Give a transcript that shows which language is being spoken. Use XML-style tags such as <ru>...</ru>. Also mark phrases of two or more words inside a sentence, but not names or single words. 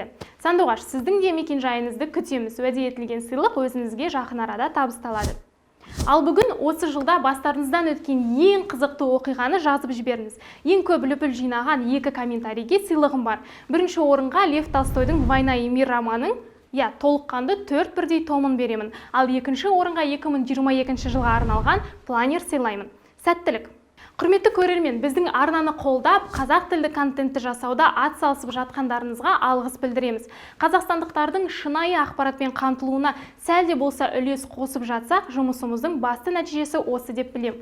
<kk>Сандуғаш, сіздің де мекен-жайыңызды күтеміз. Уәде етілген сыйлық өзіңізге жақын арада табысталады. Ал бүгін осы жылда бастарыңыздан өткен ең қызықты оқиғаны жазып жіберіңіз. Ең көп лүпіл жинаған 2 комментарийге сыйлығым бар. Бірінші орынға Лев Толстойдың «Война и мир» романын, толыққанды 4 бірдей томын беремін. Ал екінші орынға 2022 жылға арналған планер сыйлаймын. Сәттілік! Құрметті көрермен, біздің арнаны қолдап, қазақ тілді контентті жасауда атсалысып жатқандарыңызға алғыс білдіреміз. Қазақстандықтардың шынайы ақпаратпен қамтылуына сәл де болса үлес қосып жатсақ, жұмысымыздың басты нәтижесі осы деп білем.</kk>